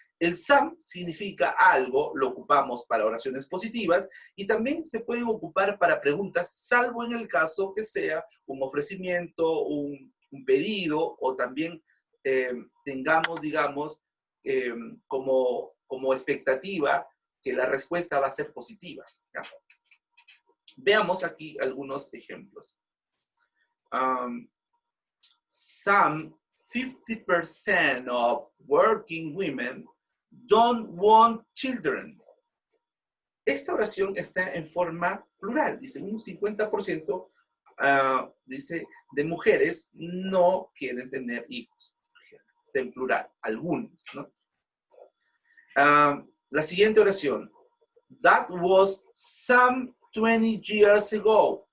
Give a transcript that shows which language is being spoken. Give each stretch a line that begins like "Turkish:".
Spanish: El some significa algo, lo ocupamos para oraciones positivas y también se pueden ocupar para preguntas, salvo en el caso que sea un ofrecimiento, un pedido o también tengamos, digamos, como expectativa que la respuesta va a ser positiva. ¿Ya? Veamos aquí algunos ejemplos.
English: Some 50% of working women don't want children.
Spanish: Esta oración está en forma plural. Dice, un 50% dice, de mujeres no quieren tener hijos. Está en plural, algunos, ¿no? La siguiente oración.
English: That was some 20 years ago.